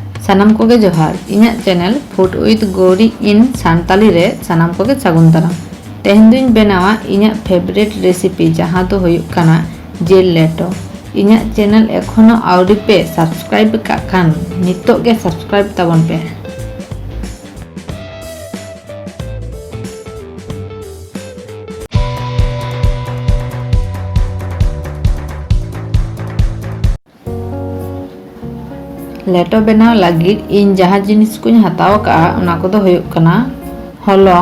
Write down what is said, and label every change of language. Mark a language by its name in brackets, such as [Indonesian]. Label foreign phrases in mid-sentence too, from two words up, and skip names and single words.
[Santali] सानाम कोगे जोहार इन्या चैनल फूड विथ गौरी इन सान्ताली रे सानाम कोगे सागुन दाराम। तेहेन दुñ बेनावा इन्या [English] favorite recipe [Santali] जहां दो हुयुग काना जेल लेटो। इन्या चैनल एखोनो आउरी पे सब्सक्राइब का खान नितो गे सब्सक्राइब ताबन पे। लेटो बनाव लगी इन जहाँ जिनिस को हताव का उना को दो हुयुग कना हलंग